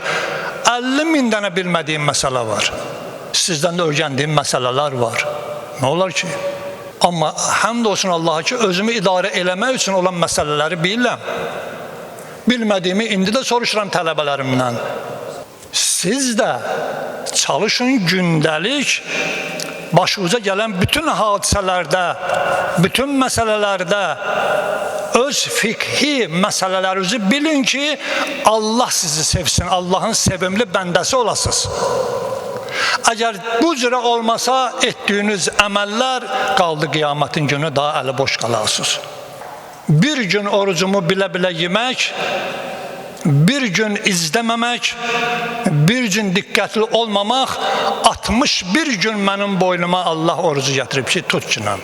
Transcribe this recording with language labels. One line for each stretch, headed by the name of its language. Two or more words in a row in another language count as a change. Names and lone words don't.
Azerbaijani: 50 min dənə bilmədiyim məsələ var. Sizdən də öyrəndiyim məsələlər var. Nə olar ki? Amma həmd olsun Allaha ki, özümü idarə eləmək üçün olan məsələləri bilirəm. Bilmədiyimi indi də soruşuram tələbələrimdən.
Turkish: Siz de çalışın gündelik başınıza gelen bütün hadiselerde, bütün meselelerde öz fikhi meselelerinizi bilin ki Allah sizi sevsin, Allah'ın
Azerbaijani: sevimli bəndəsi olasınız. Eğer bu cürə olmasa ettiğiniz əməllər qaldı qiyamətin günü daha əli boş qalasınız. Bir gün orucumu bilə-bilə yemək, bir gün izləməmək, bir gün diqqətli olmamaq, 61 gün mənim boynuma Allah orucu gətirib ki, tut günəm.